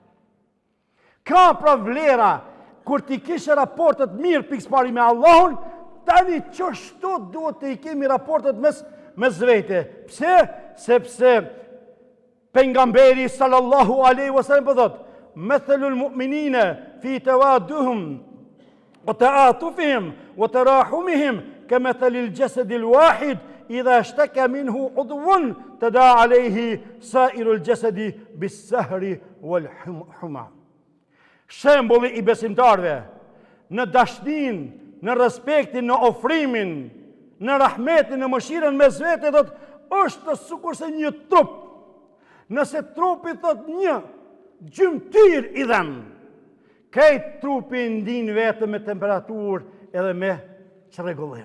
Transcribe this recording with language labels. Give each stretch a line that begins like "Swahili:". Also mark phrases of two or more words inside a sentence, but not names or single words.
Albanian: Ka pra vlera, kur ti kishe raportet mirë pikëspari me Allahun, tani qështu duhet të i kemi raportet mes vete. Pse? Sepse pejgamberi
Arabic: صلى الله عليه وسلم
Albanian: po thot,
Arabic: "مثل المؤمنين في توادهم وتعاطفهم وتراحمهم كمثل الجسد الواحد إذا اشتكى منه عضو تداعى عليه سائر الجسد بالسهر والحمى."
Albanian: Shembulli i besimtarëve në dashnin, në respektin, në ofrimin, në rahmetin, në mëshirën mes vete, është sikurse një trup. Nëse trupi thot një gjymtyr i dhem, këtë trupi ndin vetë me temperaturë edhe me çrregullim.